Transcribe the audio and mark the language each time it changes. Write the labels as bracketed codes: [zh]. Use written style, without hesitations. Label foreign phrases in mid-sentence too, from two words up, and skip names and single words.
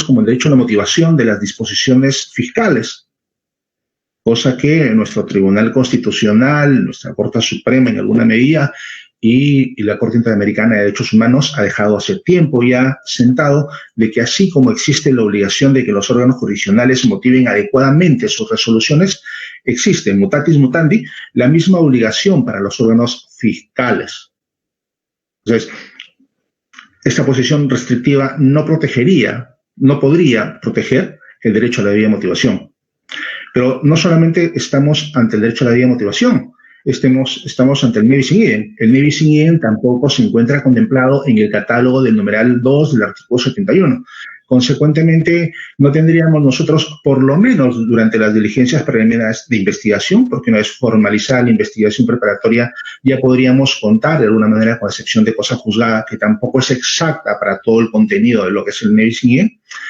[es] como el derecho a la motivación de las disposiciones fiscales, cosa que nuestro Tribunal Constitucional, nuestra Corte Suprema en alguna medida y la Corte Interamericana de Derechos Humanos ha dejado hace tiempo ya sentado de que así como existe la obligación de que los órganos jurisdiccionales motiven adecuadamente sus resoluciones, existe [la] mutatis mutandi [es] la misma obligación para los órganos fiscales. Entonces, esta posición restrictiva no podría proteger el derecho a la debida motivación. Pero no solamente estamos ante el derecho a la debida motivación, estamos ante el [la] ne bis in idem. [es] El [la] ne bis in idem [es] tampoco se encuentra contemplado en el catálogo del numeral 2 del artículo 71. Consecuentemente, no tendríamos nosotros, por lo menos durante las diligencias preliminares de investigación, porque una vez formalizada la investigación preparatoria, ya podríamos contar de alguna manera con la sección de cosa juzgada, que tampoco es exacta para todo el contenido de lo que es el NEVI-SINIE.